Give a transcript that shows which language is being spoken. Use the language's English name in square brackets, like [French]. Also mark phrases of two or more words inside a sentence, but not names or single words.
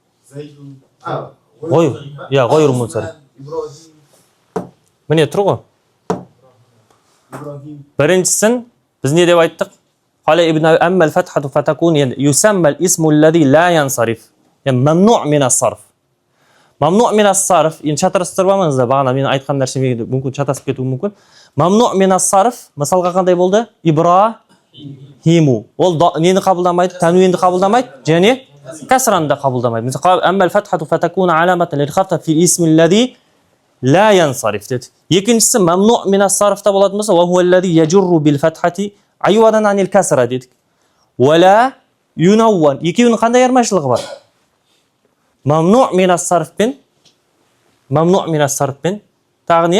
[Arabic] غير منصرف. [Kazakh] Міне тұр ғой. Біріншісін біз не деп айттық? [Arabic] قال ابن أما الفتحة فتكون يسمى الاسم الذي لا ينصرف. ممنوع من الصرف. ممنوع من الصرف. [Kazakh] Енді шатырыстырып алмаңыздар. Бағана мен айтқан нәрсеме мүмкін шатасып кетуі мүмкін. [Arabic] ممنوع من الصرف [Kazakh] мысалға қандай болды? Ибрахиму. Ол нені қабылдамайды? Тануинді қабылдамайды және кәсранды қабылдамайды. Мысалы, [Arabic] أما الفتحة فتكون علامة للخفض في الاسم الذي لا ينصرف [Kazakh] деді. Екіншісі [Arabic] ممنوع من الصرف [Kazakh] болатын болса, [Arabic] وهو الذي يجر بالفتحة عوضا عن الكسرة [Kazakh] дедік. [Arabic] ولا ينون. [Kazakh] Екеуінің қандай айырмашылығы бар? [Arabic] ممنوع من الصرف [Kazakh] тағы не?